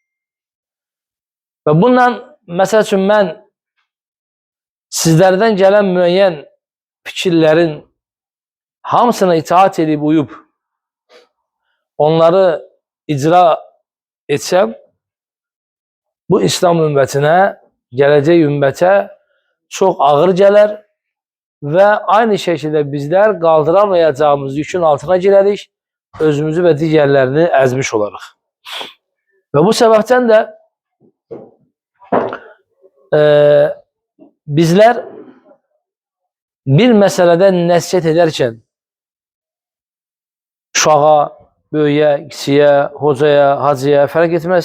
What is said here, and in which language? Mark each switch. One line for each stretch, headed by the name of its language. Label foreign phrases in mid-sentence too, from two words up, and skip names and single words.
Turkish: Ve bundan mesela için ben sizlerden gelen müeyyen fikirlerin hamısına itaat edip uyup onları icra etsem bu İslam ümmetine, geleceği ümmete
Azerbaijani: çox ağır gələr və aynı şəkildə bizlər qaldıramayacağımız yükün altına girərik, özümüzü və digərlərini əzmiş olarıq. Və bu səbəbdən də bizlər bir məsələdə nəsihət edərkən uşağa, böyüyə, kişiyə, hocaya, hacıya fərq etməz.